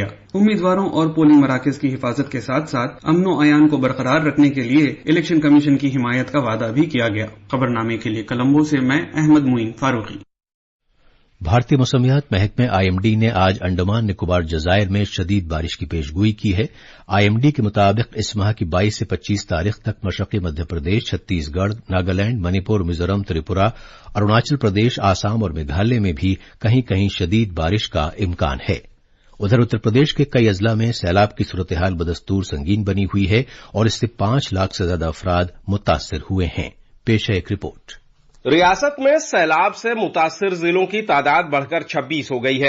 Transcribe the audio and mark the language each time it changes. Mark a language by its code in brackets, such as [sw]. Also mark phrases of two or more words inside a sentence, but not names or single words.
[ur] امیدواروں اور پولنگ مراکز کی حفاظت کے ساتھ ساتھ امن و امان کو برقرار رکھنے کے لیے الیکشن کمیشن کی حمایت کا وعدہ بھی کیا گیا۔ خبرنامے کے لیے کولمبو سے میں احمد معین فاروقی۔ بھارتی موسمیات محکمہ IMD نے آج انڈمان نکوبار جزائر میں شدید بارش کی پیشگوئی کی ہے۔ IMD کے مطابق اس ماہ کی 22 سے 25 تاریخ تک مشرقی مدھیہ پردیش، چھتیس گڑھ، ناگالینڈ، منی پور، میزورم، تریپورہ، اروناچل پردیش، آسام اور میگھالیہ میں بھی کہیں کہیں شدید بارش کا امکان ہے۔ ادھر اتر پردیش کے کئی اضلاع میں سیلاب کی صورتحال بدستور سنگین بنی ہوئی ہے اور اس سے 5 لاکھ سے زیادہ افراد متاثر ہوئے ہیں۔ پیش ہے ایک رپورٹ۔ ریاست میں سیلاب سے متاثر ضلعوں کی تعداد بڑھ کر 26 ہو گئی ہے۔